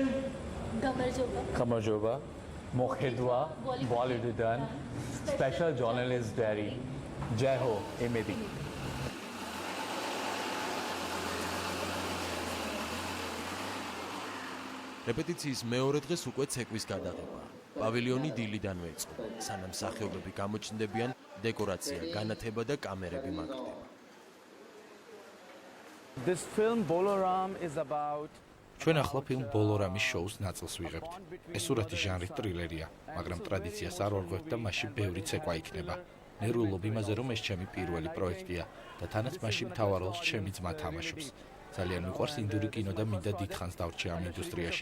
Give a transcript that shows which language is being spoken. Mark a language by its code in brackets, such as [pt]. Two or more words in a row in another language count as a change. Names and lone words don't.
[ka] Action. გამარჯობა. გამარჯობა. მოხედვა ბოლივუდიდან [en] special journalist dairy [ka] ჯეჰო ემედი რეპეტიციის მეორე დღეს უკვე ცეკვის გადაღება. პავილიონი დილიდანვე იწყო. სანამ მსახიობები გამოჩნდებიან, დეკორაცია, განათება და კამერები მაგდება. [en] This film Bolaram is about [ka] ჩვენ ახლა ფილმ ბოლორამის შოუს ნაწილს ვიღებთ. ეს სურათი ჟანრის ტრილერია, მაგრამ ტრადიციას არ ვარღვევთ და მასში ბევრი ცეკვა იქნება. ნერვულობ იმაზე, რომ ეს ჩემი პირველი პროექტია და თანაც მასში მთავარ როლს ჩემი ძმა თამაშობს. ძალიან მიყვარს ინდური კინო და მინდა დიდხანს დავრჩე ამ ინდუსტრიაში.